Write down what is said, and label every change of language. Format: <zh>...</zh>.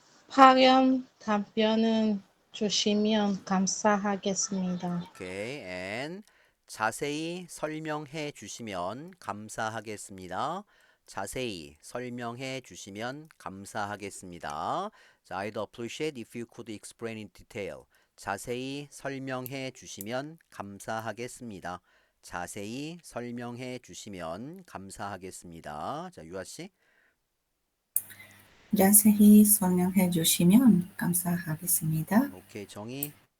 <ko>빠른 답변은 주시면 감사하겠습니다. 오케이, and 자세히 설명해 주시면 감사하겠습니다. 자세히 설명해 주시면 감사하겠습니다.</ko> <en>자, I'd appreciate if you could explain in detail.</en> <ko>자세히 설명해 주시면 감사하겠습니다. 자세히 설명해 주시면 감사하겠습니다. 자, 유아 씨. 자세히 설명해 주시면 감사하겠습니다. 오케이, 정희.</ko>